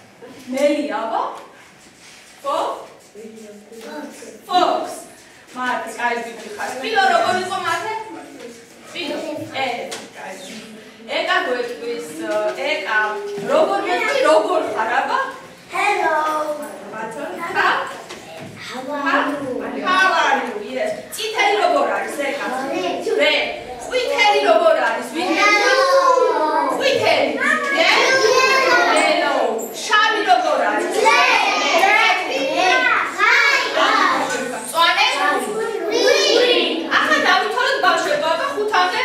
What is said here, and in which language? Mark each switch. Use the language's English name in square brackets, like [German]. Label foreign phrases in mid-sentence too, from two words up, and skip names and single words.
[English] Fox. Fox. Mark. [Georgian] კაი ხარ. ფილო როგორ იყო მათე? ფილო. კაი. ეკა გვეტყვის, ეკა როგორ მეტყვი, როგორ ხარ, აბა? [English] Hello. How are you? Yes. [Georgian] წითელი როგორ არის, ეკა? რე. ყვითელი როგორ არის? ყვითელი. Hello. შავი როგორ არის? წვანე? ახლა დავითვალოთ ბავშვებო, აბა 5-მდე.